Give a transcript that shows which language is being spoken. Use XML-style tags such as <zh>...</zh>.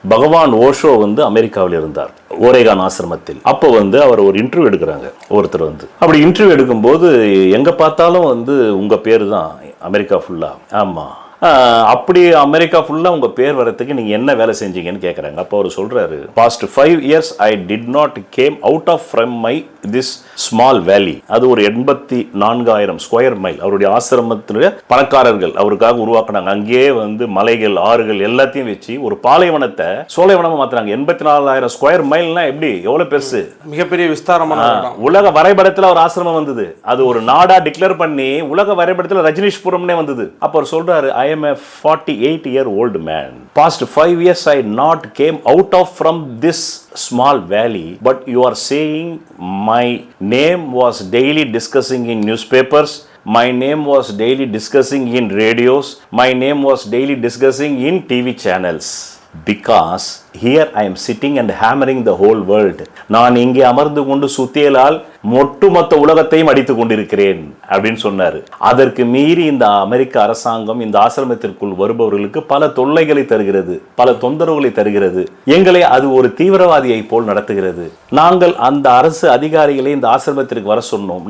<ta>பகவான் ஓஷோ அமெரிக்காவில் இருந்தார், ஓரேகான் ஆசிரமத்தில். அப்போ அவர் ஒரு இன்டர்வியூ எடுக்கிறாங்க. ஒருத்தர் அப்படி இன்டர்வியூ எடுக்கும் போது எங்க பார்த்தாலும் உங்க பேரு தான் அமெரிக்கா ஃபுல்லா. ஆமா, அப்படி அமெரிக்கா ஃபுல்லா உங்க பேர் வரதுக்கு நீங்க என்ன வேலை செஞ்சீங்கன்னு கேக்குறாங்க. அப்போ அவர் சொல்றாரு,</ta> <en>Past 5 years I did not came out of from my this small valley.</en> <ta>அது ஒரு 84,000 ஸ்கொயர் மைல். அவருடைய ஆசிரமத்துல பணக்காரர்கள் அவருக்காக உருவாக்குனாங்க. அங்கேயே மலைகள், ஆறுகள் எல்லாத்தையும் வச்சு ஒரு பாலைவனத்தை சோலைவனமா மாத்துறாங்க. 84,000 ஸ்கொயர் மைல்னா எப்படி, எவ்வளவு பெருசு, மிகப்பெரிய விஸ்தாரமான உலக வரைபடத்துல ஒரு ஆசிரமம் வந்தது. அது ஒரு நாடா டிக்ளேர் பண்ணி உலக வரைபடத்துல ரஜினிஷ்புரம்னே வந்தது. அப்ப அவர் சொல்றாரு,</ta> <en>I am a 48-year-old man. Past 5 years I not came out of from this small valley, but you are saying my name was daily discussing in newspapers, my name was daily discussing in radios, my name was daily discussing in TV channels, because Here I am sitting and hammering the whole world.</en> <ta>நான் இங்கே அமர்ந்து கொண்டு சுத்தியலால் ஒட்டுமொத்த உலகத்தையும் அடித்துக் கொண்டிருக்கிறேன் அப்படின்னு சொன்னாரு. அதற்கு மீறி இந்த அமெரிக்க அரசாங்கம் இந்த ஆசிரமத்திற்குள் வருபவர்களுக்கு பல தொல்லைகளை தருகிறது, பல தொந்தரவுகளை தருகிறது. எங்களை அது ஒரு தீவிரவாதியை போல் நடத்துகிறது. நாங்கள் அந்த அரசு அதிகாரிகளை இந்த ஆசிரமத்திற்கு வர சொன்னோம்.</ta>